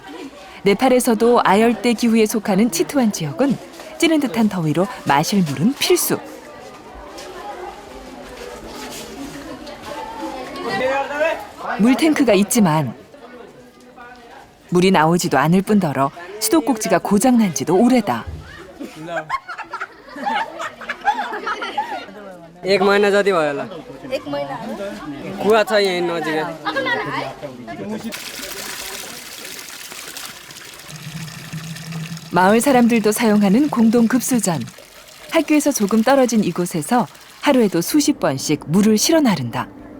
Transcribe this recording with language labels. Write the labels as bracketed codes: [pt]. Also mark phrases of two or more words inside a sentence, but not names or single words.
[ko] 네팔에서도 아열대 기후에 속하는 치투완 지역은 찌는 듯한 더위로 마실 물은 필수. 물탱크가 있지만 물이 나오지도 않을 뿐더러 수도꼭지가 고장난 지도 오래다. [ne] एक महिना जति भयो होला कुवा छ यही नजिकै [ko] 마을 사람들도 사용하는 공동 급수전. 학교에서 조금 떨어진 이곳에서 하루에도 수십 번씩 물을 실어 나른다.